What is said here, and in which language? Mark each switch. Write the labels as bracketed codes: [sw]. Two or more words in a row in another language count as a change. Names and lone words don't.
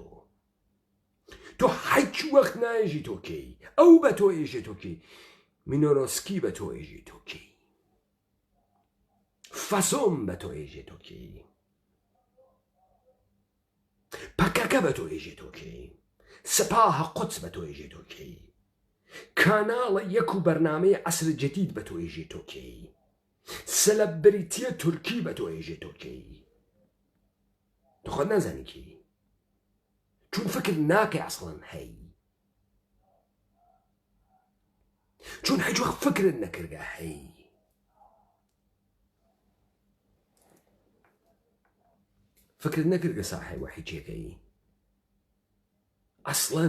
[sdh] تۆ هیچ وەخت نایژی تۆکەی، ئەو بە تۆ ئێژێ تۆکەی، مینۆرۆسکی بە تۆ ئێژێ تۆکەی، فەسۆم بە تۆ ئێژێ تۆکەی، پەکەکە بە تۆ ئێژێ تۆکەی، سپاهە قوتس بە تۆ ئێژێ تۆکەی، کاناڵە یەک و بەرنامەی عەسر جەدید بە تۆ ئێژێ تۆکەی، سەلەبریتیە تورکی بە تۆ ئێژێ تۆکەی. تۆ خۆت نازانی کی، چون فکر ناکەی ئەسڵەن هەی، چون هیچ وەخت فکرت نەکردە هەی. فکرت نەکردە ساحەی وەحیچێکەی ئەسڵەن.